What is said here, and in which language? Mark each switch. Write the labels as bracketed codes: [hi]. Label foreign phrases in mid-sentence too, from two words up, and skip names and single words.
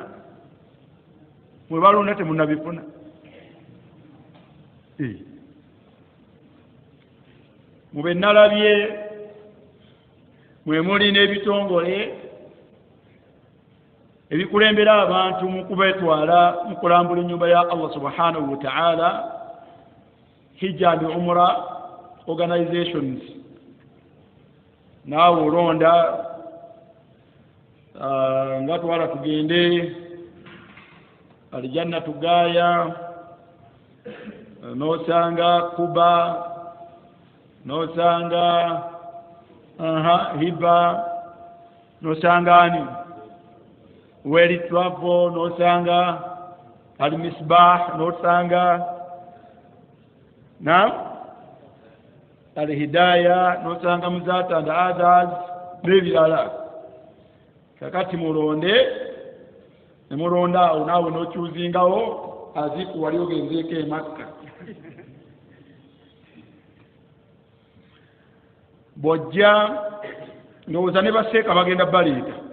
[lg] Mwe balonda temunnabifuna. Mube nalabye mwe muli n'ebitongole ebikulembera abantu mu kubetwala mu kulambula ennyumba ya [ar] الله سبحانه وتعالى, [en] hijja and umra organizations. [lg] Naawe olonda nga twala tugende Aljanna tugaya nosanga Kuba nosanga Hiba nosanga ani Weli Travel nosanga Al-Misbah nosanga Al-Hidayah nosanga Muzata [en] and others [lg] n'ebirala. Kakati mulonde nemulonda awo naawe n'okyuzingawo aziku wali ogenzeeko e Makka. Bw'ojja ndowooza ne baseeka bagenda baleeta.